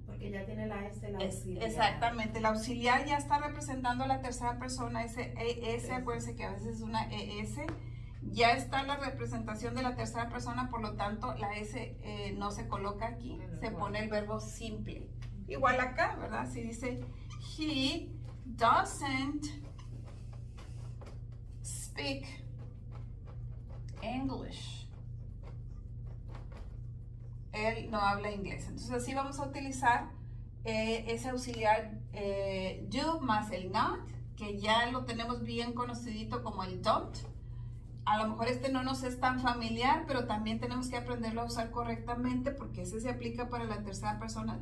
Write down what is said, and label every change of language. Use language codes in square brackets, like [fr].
[es] Porque ya tiene la S, la auxiliar. Exactamente, el auxiliar ya está representando a la tercera persona. Ese ES, acuérdense que a veces es una ES. Ya está la representación de la tercera persona, por lo tanto la S no se coloca aquí, se pone el verbo simple. Igual acá, ¿verdad? Si dice, [en] he doesn't speak English. [es] Él no habla inglés. Entonces así vamos a utilizar ese auxiliar do más el not, que ya lo tenemos bien conocidito como el don't. a lo mejor este no nos es tan familiar, pero también tenemos que aprenderlo a usar correctamente porque ese se aplica para la tercera persona.